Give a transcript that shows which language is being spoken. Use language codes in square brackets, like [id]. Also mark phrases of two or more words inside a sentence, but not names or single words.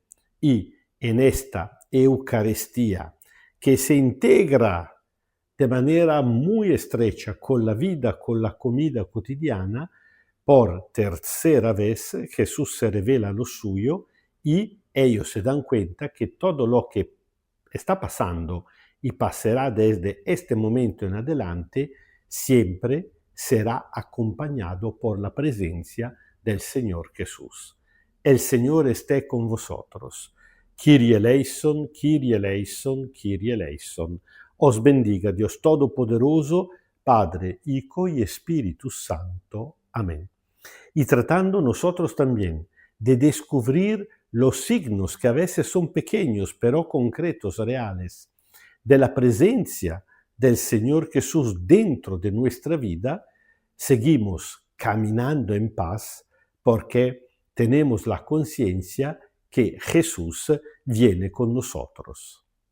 [es] Y en esta Eucaristía, que se integra de manera muy estrecha con la vida, con la comida cotidiana, por tercera vez Jesús se revela lo suyo y ellos se dan cuenta que todo lo que está pasando y pasará desde este momento en adelante, siempre será acompañado por la presencia del Señor Jesús. El Señor esté con vosotros. [el] Kyrie eleison, Kyrie eleison, Kyrie eleison. [es] Os bendiga Dios Todopoderoso, Padre, Hijo y Espíritu Santo. Amén. Y tratando nosotros también de descubrir los signos que a veces son pequeños, pero concretos, reales, de la presencia del Señor Jesús dentro de nuestra vida, seguimos caminando en paz porque tenemos la conciencia que Jesús viene con nosotros.